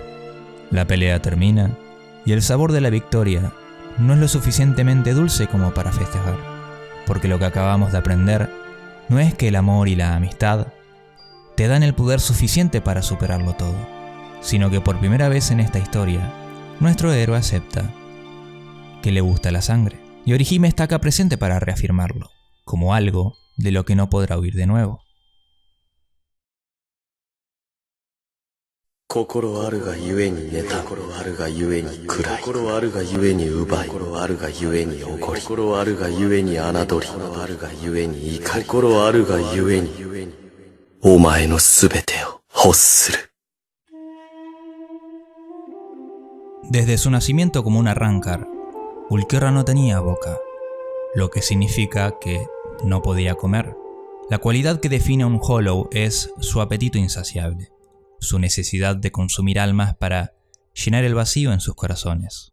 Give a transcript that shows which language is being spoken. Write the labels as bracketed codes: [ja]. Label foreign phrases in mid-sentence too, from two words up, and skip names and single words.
[es] La pelea termina y el sabor de la victoria no es lo suficientemente dulce como para festejar, porque lo que acabamos de aprender no es que el amor y la amistad te dan el poder suficiente para superarlo todo, sino que por primera vez en esta historia, nuestro héroe acepta que le gusta la sangre, y Orihime está acá presente para reafirmarlo, como algo de lo que no podrá huir de nuevo. [ja] 心あるがゆえに寝た心あるがゆえに暗い心あるがゆえに奪い心あるがゆえに怒り心あるがゆえに侮り心あるがゆえに怒り心あるがゆえにお前のすべてを欲する [es] Desde su nacimiento como un arrancar, Ulquiorra no tenía boca, lo que significa que no podía comer. La cualidad que define a un Hollow es su apetito insaciable, su necesidad de consumir almas para llenar el vacío en sus corazones.